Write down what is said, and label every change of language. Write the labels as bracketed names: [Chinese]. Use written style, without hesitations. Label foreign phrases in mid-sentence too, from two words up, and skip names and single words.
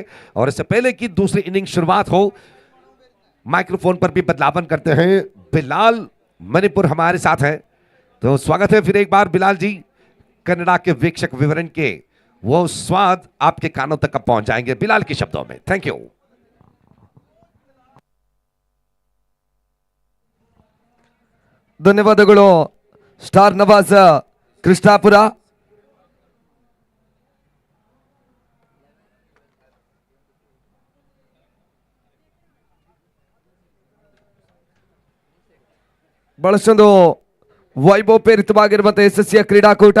[Hindi] और इससे पहले कि दूसरी इनिंग शुरुआत हो, माइक्रोफोन पर भी बदलावन करते हैं। बिलाल मणिपुर हमारे साथ है, तो स्वागत है फिर एक बार बिलाल जी। कन्नड़ा के वीक्षक विवरण के वो स्वाद आपके कानों तक अब पहुंच जाएंगे बिलाल के शब्दों में। [English] thank you. [Kannada] ಧನ್ಯವಾದಗಳು ಸ್ಟಾರ್ ನವಾಜ್ ಕೃಷ್ಣಾಪುರ. ಬಹಳಷ್ಟೊಂದು ವೈಭವಪೇರಿತವಾಗಿರುವಂತಹ ಯಶಸ್ವಿಯ ಕ್ರೀಡಾಕೂಟ.